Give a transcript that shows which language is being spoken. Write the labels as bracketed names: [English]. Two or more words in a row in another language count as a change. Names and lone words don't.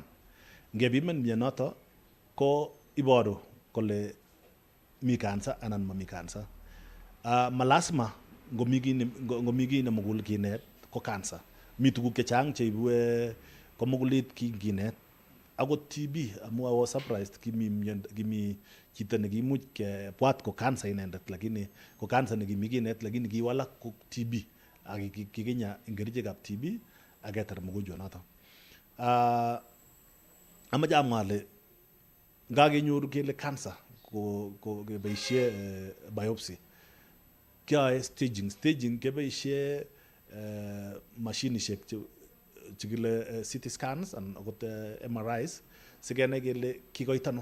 [Kalenjin] Ngepiman mionoto ko iboru kole mi cancer anan mami cancer. Malasima ngomi ki nemugul kinet ko cancer. Mi tuguk chechang cheibu komugulit kinet. Akot TB, amu [English] I was surprised [Kalenjin] kimi chito nekimuch kebwat ko cancer inendet, lakini ko cancer nekimi kinet lakini kiwalak ko TB ak kikinya ing kerichekab TB aketar mogonjwa noto. Amache amwa ale ngakenyoru kele cancer ko keboisie biopsy, kyoe staging keboisie mashinishek chekile [English] CT scans and [Kalenjin] akot MRIs sikenai kele kikoitano.